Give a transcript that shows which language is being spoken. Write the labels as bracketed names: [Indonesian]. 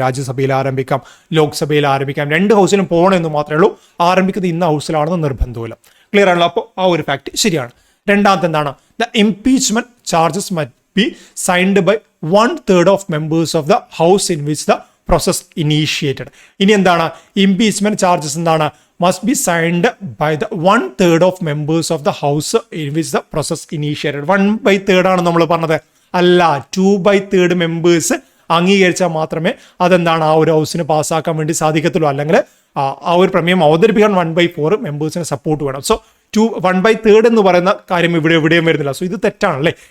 [Malayalam] രാജ്യസഭയിൽ ആരംഭിക്കാം, ലോക്സഭയിൽ ആരംഭിക്കാം. 2 ഹൗസിലും പോകണമെന്ന് മാത്രമേ ഉള്ളൂ. ആരംഭിക്കുന്നത് ഇന്ന ഹൗസിലാണെന്ന് നിർബന്ധമില്ല. ക്ലിയർ ആണല്ലോ. അപ്പോൾ ആ ഒരു ഫാക്ട് ശരിയാണ്. രണ്ടാമത്തെ എന്താണ്, [English] The impeachment charges must be signed by 1/3 of members of the house in which the process initiated. [Malayalam] ഇനി എന്താണ്, [English] Impeachment charges എന്താണ്, must be signed by the 1/3 of members of the house in which the process initiated. [Malayalam] 1/3 ആണ് നമ്മൾ പറഞ്ഞത്, അല്ല 2/3 members അംഗീകരിച്ചാൽ മാത്രമേ അതെന്താണ് ആ ഒരു ഹൗസിന് പാസ്സാക്കാൻ വേണ്ടി സാധിക്കത്തുള്ളൂ. അല്ലെങ്കിൽ ആ ഒരു പ്രമേയം അവതരിപ്പിക്കാൻ 1/4 മെമ്പേഴ്സിന് സപ്പോർട്ട് വേണം. സോ 1/3 എന്ന് പറയുന്ന കാര്യം എവിടെയും വരുന്നില്ല. സോ ഇത് തെറ്റാണല്ലേ.